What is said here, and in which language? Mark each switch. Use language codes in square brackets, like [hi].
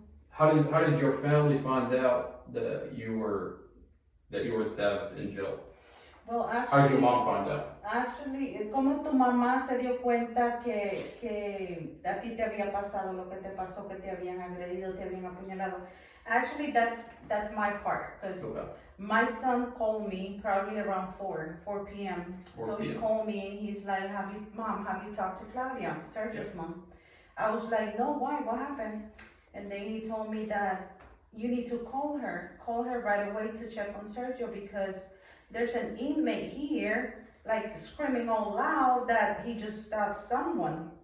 [en] how did your family find out that you were stabbed in jail? Well, How did your mom find out? Actually, [es] ¿cómo tu mamá se dio cuenta que a ti te había pasado lo que te pasó, que te habían agredido, te habían apuñalado? [en] Actually, that's my part, because Okay. my son called me probably around 4 p.m. 4 So he p.m. called me and he's like, Mom, have you talked to Claudia, Sergio's mom? I was like, no, why? What happened? And then he told me that you need to call her right away to check on Sergio, because there's an inmate here, like screaming all loud that he just stabbed someone.